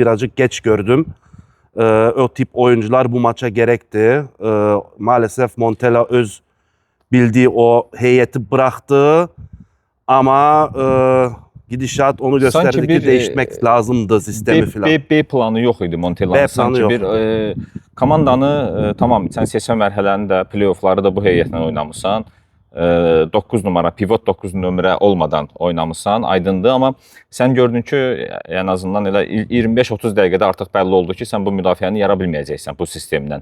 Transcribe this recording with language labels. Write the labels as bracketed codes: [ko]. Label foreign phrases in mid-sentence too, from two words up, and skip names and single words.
[tr] Birazcık geç gördüm. O tip oyuncular bu maça gerekti. Maalesef Montella öz bildiği o heyeti bıraktı. Ama gidişat onu gösterdi ki değişmek lazımdı sistemi falan. [az] B planı yox idi Montella'nın. Sanki bir komandanı tamam, sən seçmə mərhələni də, playoffları da bu heyətlə oynamısan. 9 numara, pivot 9 nömrə olmadan oynamısan, aydındır. Amma sən gördün ki, [tr] en azından [az] elə 25-30 dəqiqədə artıq bəlli oldu ki, sən bu müdafiəni yara bilməyəcəksən bu sistemdən.